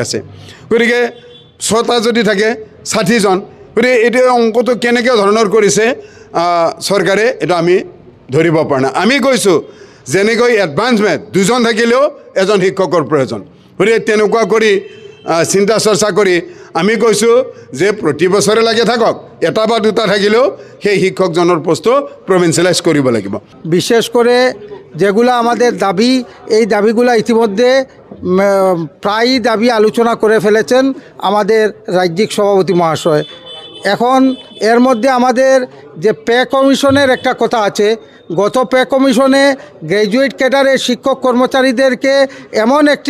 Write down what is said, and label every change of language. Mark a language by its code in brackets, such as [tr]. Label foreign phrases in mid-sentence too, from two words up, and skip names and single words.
[as] আছে গতিকে 6টা যদি থাকে 60জন গতিকে এইটো অংকটো কেনেকৈ ধৰণৰ কৰিছে চৰকাৰে এইটো আমি ধৰিব পৰা নাই আমি কৈছোঁ যেনেকৈ [en] advance math [as] 2জন থাকিলেও এজন শিক্ষকৰ প্ৰয়োজন গতিকে তেনেকুৱা কৰি চিন্তা চৰ্চা কৰি আমি কৈছোঁ যে প্ৰতি বছৰে লাগে থাকক এটা বা দুটা থাকিলেও সেই শিক্ষকজনৰ পোষ্টটো প্ৰভিন্সিয়েলাইজ কৰিব লাগিব [bn] বিশেষ করে যেগুলো আমাদের দাবি এই দাবিগুলো ইতিমধ্যে প্রায়ই দাবি আলোচনা করে ফেলেছেন আমাদের রাজ্যিক সভাপতি মহাশয় এখন এর মধ্যে আমাদের যে [en] pay commission [bn] একটা কথা আছে গত [en] pay commission graduate cadre [bn] শিক্ষক কর্মচারীদেরকে এমন একটি